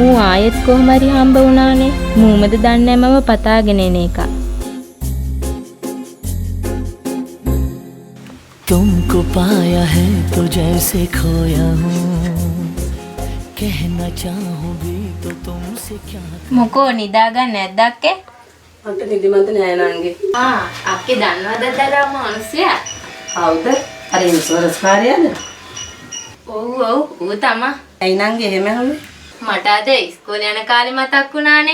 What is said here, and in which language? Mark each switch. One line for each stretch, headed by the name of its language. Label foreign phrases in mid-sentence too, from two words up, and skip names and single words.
Sinhala: ආයෙත් කොහොම හරි හම්බ වුණානේ. මූමද දන්නේ මම පතාගෙන එන එක.
Hindi: तुमको पाया है तो जैसे खोया हूँ कहना चाहूँ भी तो तुमसे क्या
Sinhala: මොකෝ නිදාගන්න නැද්දක් ඈ? මට නිදිමත නෑ නංගි. අක්කේ දන්නවද දරා මිනිස්සයා? කවුද? අර ඉන්ෂුරන්ස් කාර්යයද? ඔව් ඌ තමා. ඇයි නංගි එහෙම හුනේ? මට අද ඉස්කෝලේ යන කාලේ මතක් වුණානේ.